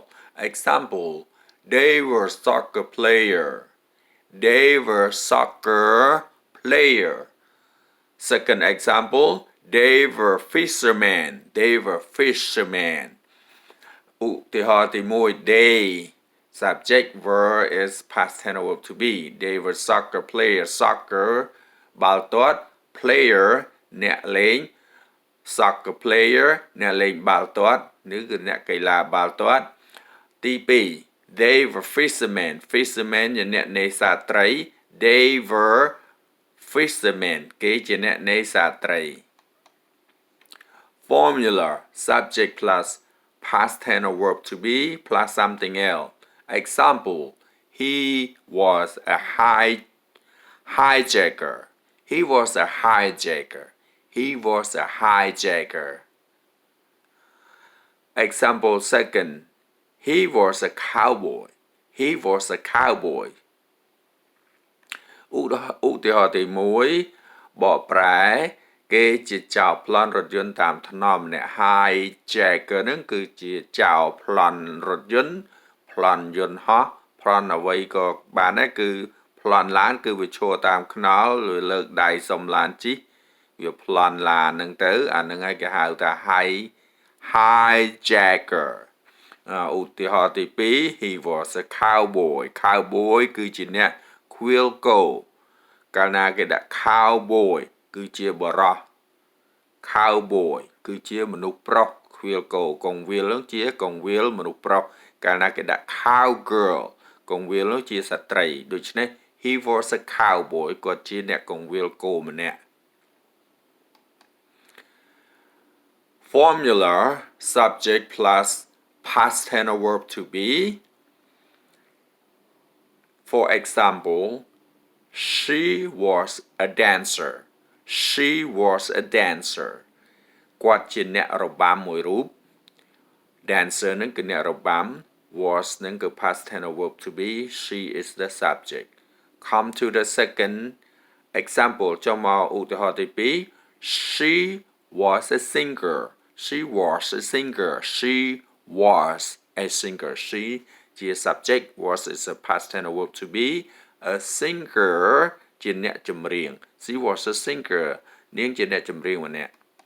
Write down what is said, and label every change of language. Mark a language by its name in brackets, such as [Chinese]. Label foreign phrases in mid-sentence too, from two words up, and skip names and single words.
[English] Example, they were soccer player. They were soccer player. Second example, they were fishermen. They were fishermen. [Khmer] ឧទាហរណ៍ទី1 [English] they subject were is past tense or verb to be. They were soccer player. [Khmer] Soccer បាល់ទាត់ player អ្នកលេង soccer player អ្នកលេងបាល់ទាត់ឬគឺអ្នកកីឡាបាល់ទាត់ទី2 [English] they were fishermen fishermen [Khmer] ជាអ្នកនេសាទត្រី [English] they were fishermen [Khmer] គេជាអ្នកនេសាទត្រី [English] formula subject plus past tense or verb to be plus something else example he was a hijacker he was a hijacker he was a hijacker example second he was a cowboy he was a cowboy [Khmer] ឧទាហរណ៍ទី1បកប្រែគេជា ចៅប្លន់រថយន្តតាមថ្នល់ម្នាក់ hijacker ហ្នឹងគឺជាចៅប្លន់រថយន្តប្លន់យន្តហោះប្លន់អ្វីក៏បានដែរគឺប្លន់ឡានគឺវាឈរតាមខ្នល់ឬលើកដៃសុំឡានជិះវាប្លន់ឡានហ្នឹងទៅអាហ្នឹងហើយគេហៅថា hijacker ឧទាហរណ៍ទី2 [English] he was a cowboy cowboy [Khmer] គឺជាអ្នកឃ្វាលគោកាលណាគេ ដាក់ cowboy គឺជាបរោះ cowboy គឺជាមនុស្សប្រុសឃ្វាលគោកងវាលនោះជាកងវាលមនុស្សប្រុសកាលណាគេដាក់ cowgirl កងវាលនោះជាស្ត្រីដូច្នេះ [English] he was a cowboy [Khmer] គាត់ជាអ្នកកងវាលគោម្នាក់ [English] formula subject plus past tense or verb to be for example she was a dancer she was a dancer [Khmer] គាត់ជាអ្នករបាំមួយរូប [English] dancer [Khmer] នឹងគឺអ្នករ [English] បាំ was [Khmer] នឹងគឺ [English] past tense or verb to be she is the subject come to the second example [Khmer] ចុះមកឧទាហរណ៍ទី2 [English] she was a singer she was a singer she was a singer she ជា subject was is a past tense or verb to be a singer [Khmer] ជាអ្នកចម្រៀង [English] she was a singer [Khmer] នាងជាអ្នកចម្រៀងម្នាក់